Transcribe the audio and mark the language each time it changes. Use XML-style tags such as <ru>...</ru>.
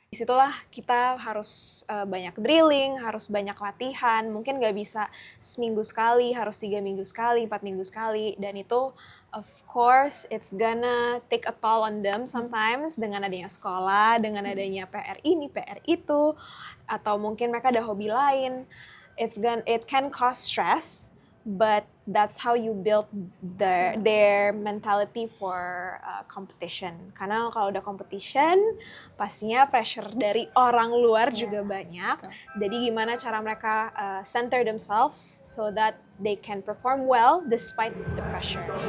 <id>Disitulah kita harus banyak drilling, harus banyak latihan, mungkin nggak bisa seminggu sekali, harus 3 minggu sekali, 4 minggu sekali, dan itu</id> <en>of course it's gonna take a toll on them sometimes</en> <id>dengan adanya sekolah, dengan adanya PR ini, PR itu, atau mungkin mereka ada hobi lain.</id> <en>It can cause stress, but that's how you build their mentality for competition.</en> <id>Karena kalau udah competition, pastinya pressure dari orang luar juga banyak. Jadi gimana cara mereka</id> <en>center themselves so that they can perform well despite the pressure.</en>